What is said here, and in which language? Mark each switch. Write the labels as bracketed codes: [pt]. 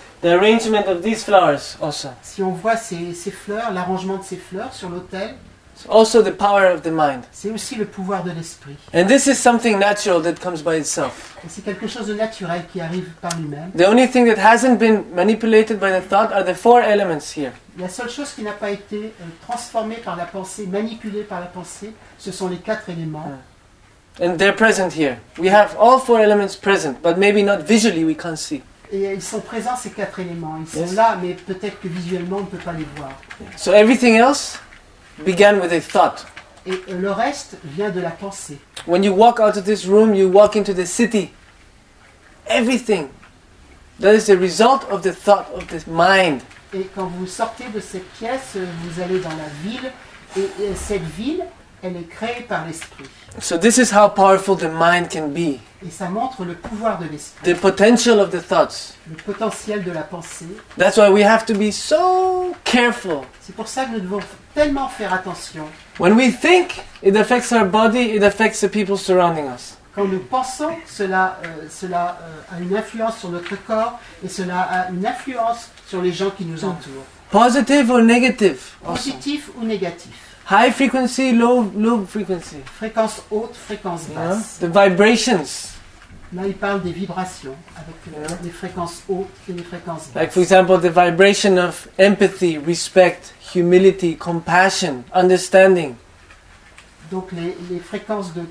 [en] The arrangement of these flowers also. [fr] Si on voit ces fleurs, l'arrangement de ces fleurs sur l'autel, [en] It's also the power of the mind. [fr] c'est aussi le pouvoir de l'esprit. [en] And this is something natural that comes by itself. [fr] Et c'est quelque chose de naturel qui arrive par lui-même. [en] The only thing that hasn't been manipulated by the thought are the 4 elements here. [fr] La seule chose qui n'a pas été transformée par la pensée, manipulée par la pensée, ce sont les 4 éléments. [en] And they're present here. We have all 4 elements present, but maybe not visually we can't see. [fr] Et ils sont présents, ces 4 éléments. Ils sont [en] Yes. [fr] là, mais peut-être que visuellement, on ne peut pas les voir. [en] So everything else began with a thought. [fr] Et le reste vient de la pensée. [en] When you walk out of this room, you walk into the city. Everything. That is the result of the thought of the mind. [fr] Et quand vous sortez de cette pièce, vous allez dans la ville. Et cette ville, elle est créée par l'esprit. [en] So this is how powerful the mind can be. [fr] Et ça montre le pouvoir de l'esprit. [en] The potential of the thoughts. [fr] Le potentiel de la pensée. [en] That's why we have to be so careful. [fr] C'est pour ça que nous devons tellement faire attention. [en] When we think, it affects our body, it affects the people surrounding us. [fr] Quand nous pensons, cela a une influence sur notre corps et cela a une influence sur les gens qui nous entourent. [en] Positive or negative. Also. [fr] Positif ou négatif. [en] High frequency, low frequency. [fr] Fréquence haute, fréquence basse. [en] The vibrations. [fr] Là, il parle des vibrations avec les fréquences hautes et les fréquences basses. [en] Like for example, the vibration of empathy, respect, humility, compassion, understanding, [fr] Donc les fréquences de